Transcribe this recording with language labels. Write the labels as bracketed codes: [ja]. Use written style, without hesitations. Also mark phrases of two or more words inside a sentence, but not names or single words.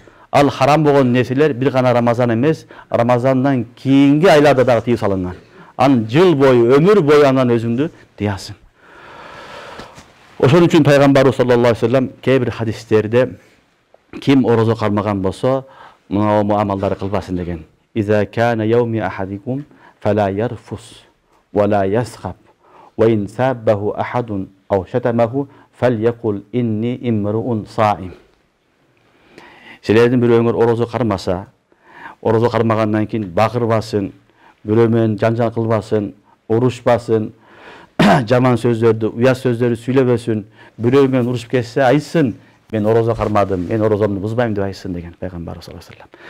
[ky] Ал харам болгон нерселер бир гана Рамазан эмес, Рамазандан кийинки айларда дагы тыйып салынган. Анын жыл бою, өмүр бою андан өзүңдү тыясың. Ошон үчүн пайгамбарыбыз [ar] صلى الله عليه وسلم [ky] кээ бир хадистерде ким орозо кармаган болсо, мына амалдарды кылбасын деген. [ar] إذا كان يوم أحدكم فلا يرفث ولا يسخب وإن سابه أحد أو شتمه فليقل إني امرؤ صائم. [ky] Силердин бирөөңөр орозо кармаса, орозо кармагандан кийин багырбасын, бирөө менен жанжал кылбасын, урушпасын, жаман сөздөрдү, уят сөздөрдү сүйлөбөсүн, бирөө менен урушуп кетсе айтсын, мен орозо кармадым, мен орозомду бузбайм деп айтсын деген пайгамбарыбыз [ar] صلى الله عليه وسلم.